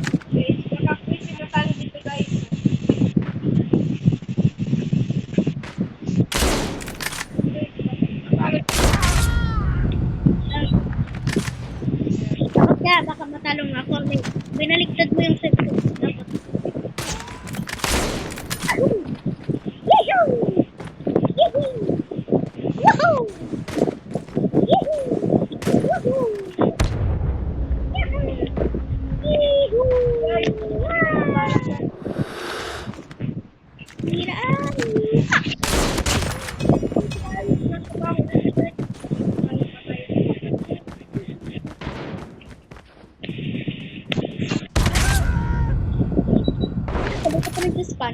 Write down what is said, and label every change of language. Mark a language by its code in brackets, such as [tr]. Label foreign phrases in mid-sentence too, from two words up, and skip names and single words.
[tl] Takot ka, baka matalong ako. Binaliktad mo yung set ko. Dapat. Yahoo! Yahoo! Woohoo! Yahoo! Woohoo! Yahoo! Sabay ka pa nag-span.